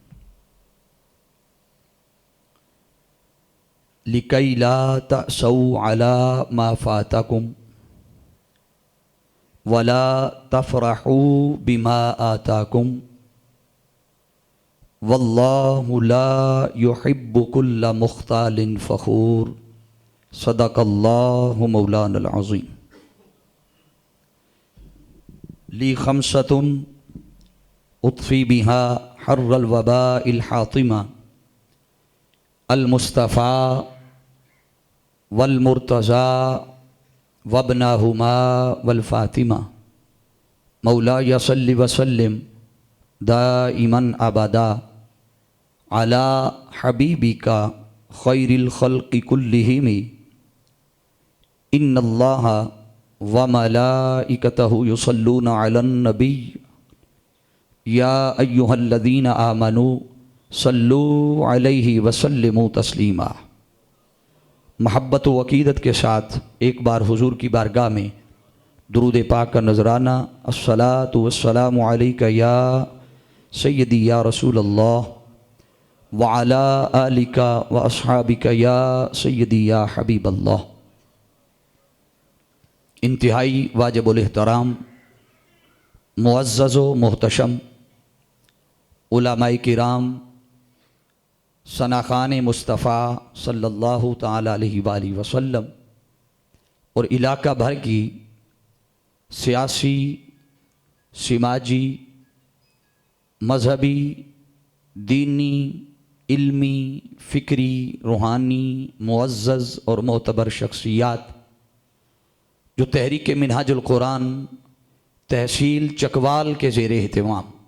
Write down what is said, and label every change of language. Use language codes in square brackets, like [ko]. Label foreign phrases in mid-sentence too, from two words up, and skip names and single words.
[ar] لكيلا تأسوا على ما فاتكم ولا تفرحوا بما آتاكم والله لا يحب كل مختال فخور. صدق الله مولانا العظيم. لي خمسة أطفي بها حر الوباء الحاطمة المصطفى والمرتضى وابناهما والفاطمة. مولاي صل وسلم دائما أبدا على حبيبك خير الخلق كلهم. إن الله وملائكته يصلون على النبي يا أيها الذين آمنوا صلوا عليه وسلموا تسليما. [ur] محبت و عقیدت کے ساتھ ایک بار حضور کی بارگاہ میں درود پاک کا نذرانہ. [ar] الصلاة والسلام عليك يا سيدي يا رسول الله وعلى آلك وأصحابك يا سيدي يا حبيب الله. [ur] انتہائی واجب الاحترام معزز و محتشم علمائے کرام ثناخوان مصطفیٰ [ar] صلى الله تعالى عليه وسلم [ur] اور علاقہ بھر کی سیاسی، سماجی، مذہبی، دینی، علمی، فکری، روحانی، معزز اور معتبر شخصیات جو تحریک منہاج القرآن تحصیل چکوال کے زیر اہتمام